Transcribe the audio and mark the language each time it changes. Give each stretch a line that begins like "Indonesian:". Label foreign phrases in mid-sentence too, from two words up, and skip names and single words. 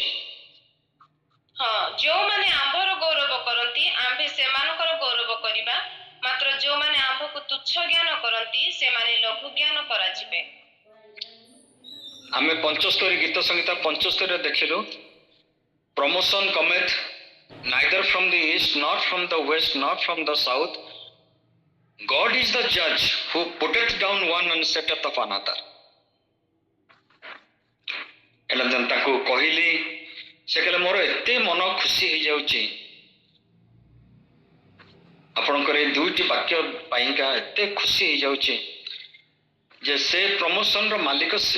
Odia: ହଁ, ଯୋଉମାନେ ଆମ୍ଭର ଗୌରବ କରନ୍ତି ଆମ୍ଭେ ସେମାନଙ୍କର ଗୌରବ କରିବା। ମାତ୍ର ଯୋଉମାନେ ଆମ୍ଭକୁ ତୁଚ୍ଛ ଜ୍ଞାନ କରନ୍ତି ସେମାନେ ଲଘୁ ଜ୍ଞାନ କରାଯିବେ। ଆମେ 75 ଗୀତ ସଂହିତା 75 ଦେଖିଲୁ,
English: promotion cometh neither from the east, not from the west, not from the south. God is the judge who putteth down one and setteth up another.
Odia: ଏଲା ତାକୁ କହିଲି, ସେ କହିଲେ ମୋର ଏତେ ମନ ଖୁସି ହେଇଯାଉଛି ଆପଣଙ୍କର ଏଇ 2ଟି ବାକ୍ୟ ପାଇଁକା, ଏତେ ଖୁସି ହେଇଯାଉଛି ଯେ ସେ ପ୍ରମୋସନର ମାଲିକ ସେ।